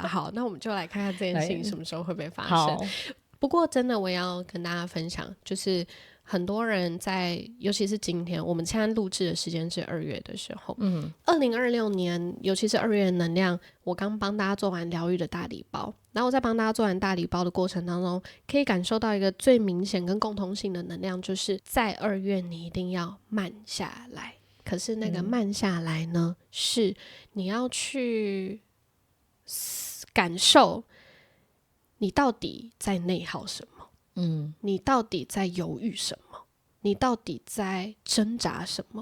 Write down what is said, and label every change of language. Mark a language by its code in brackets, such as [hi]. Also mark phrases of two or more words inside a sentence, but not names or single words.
[zh] 好，那我們就來看看這件事情什麼時候會不會發生。不過真的，我也要跟大家分享，就是很多人尤其是今天，我們現在錄製的時間是2月的時候，2026年，尤其是2月的能量，我剛幫大家做完療癒的大禮包，然後我在幫大家做完大禮包的過程當中，可以感受到一個最明顯跟共同性的能量，就是在2月你一定要慢下來。可是那個慢下來呢，是你要去感受你到底在內耗什麼。你到底在猶豫什麼？你到底在掙扎什麼？